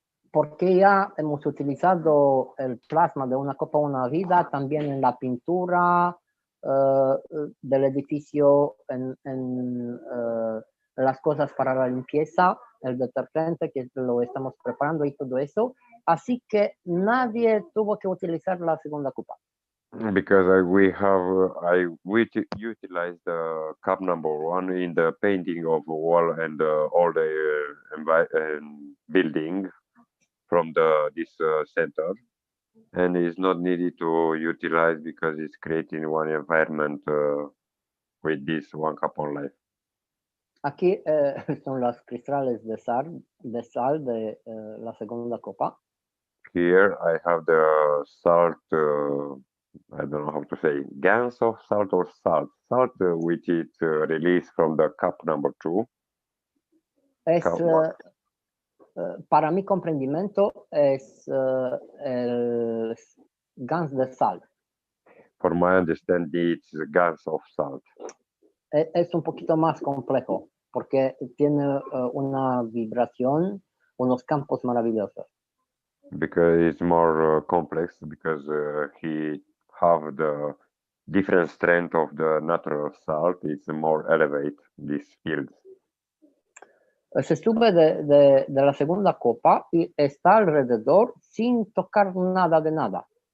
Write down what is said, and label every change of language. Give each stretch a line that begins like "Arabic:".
Spanish: Porque ya hemos utilizado el plasma de una copa una vida también en la pintura del edificio, en las cosas para la limpieza, el detergente que lo estamos preparando y todo eso. Así que nadie tuvo que utilizar la segunda copa.
English: Because I utilize the cup number 1 in the painting of the wall and all the building from this center, and it's not needed to utilize because it's creating one environment with this one cup on life.
Spanish: Aquí son los cristales de sal de la segunda copa.
English: Here I have the salt I don't know how to say, grains of salt or salt. Salt, which is released from the cup number 2.
Spanish: Es,
English: Cup one.
Spanish: para mi comprendimiento, es el gans de sal.
English: For my understanding, it's grains of salt.
Spanish: Es un poquito más complejo porque tiene una vibración, unos campos maravillosos.
English: Because it's more complex, because he have the different strength of the natural salt. It's more elevate these fields.
Spanish: Se sube de la segunda copa y está alrededor sin tocar nada de nada.